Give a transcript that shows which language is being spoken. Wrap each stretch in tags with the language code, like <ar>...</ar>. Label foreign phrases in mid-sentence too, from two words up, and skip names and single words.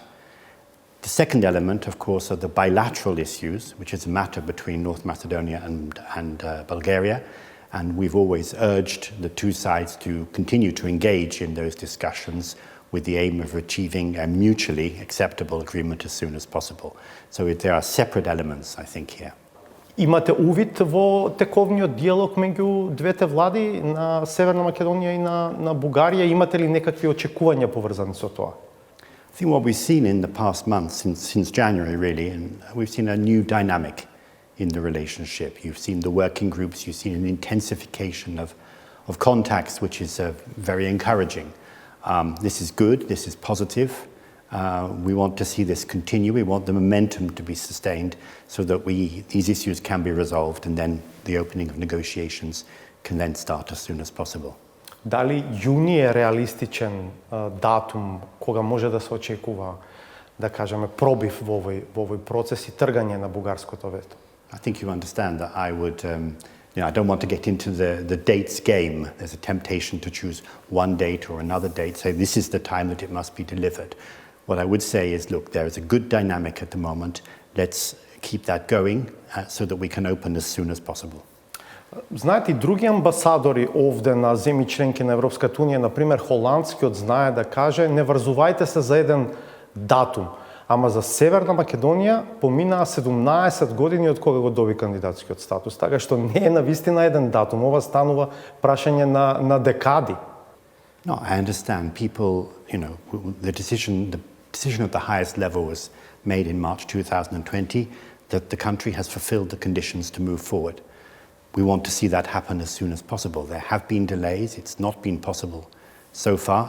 <en>The second element, of course, are the bilateral issues, which is a matter between North Macedonia and Bulgaria, and we've always urged the two sides to continue to engage in those discussions with the aim of achieving a mutually acceptable agreement as soon as possible. So there are separate elements, I think, here.</en> <mk>Имате увид во тековниот диалог меѓу двете влади на Северна Македонија и на Бугарија? Имате ли некакви очекувања поврзани со тоа?</mk> <en>I think what we've seen in the past months, since January really, and we've seen a new dynamic in the relationship. You've seen the working groups, you've seen an intensification of contacts, which is very encouraging. This is good, this is positive. We want to see this continue. We want the momentum to be sustained so that these issues can be resolved and then the opening of negotiations can then start as soon as possible.</en> <mk>Дали јуни е реалистичен датум кога може да се очекува, да кажеме, пробив во овој процес и тргање на бугарското вето?</mk> <en>I think you understand that I would I don't want to get into the dates game. There's a temptation to choose one date or another date, say this is the time that it must be delivered. What I would say is, look, there is a good dynamic at the moment. Let's keep that going so that we can open as soon as possible.</en> <mk>Знаете, и други амбасадори овде на земји членки на Европската Унија, например холандскиот, знае да каже не врзувајте се за еден датум. Ама за Северна Македонија поминаа 17 години од кога го доби кандидатскиот статус, така што не е навистина еден датум, ова станува прашање на декади.</mk> <en>No, I understand people, the decision at the highest level was made in March 2020 that the country has fulfilled the conditions to move forward. We want to see that happen as soon as possible. There have been delays, it's not been possible so far.</en>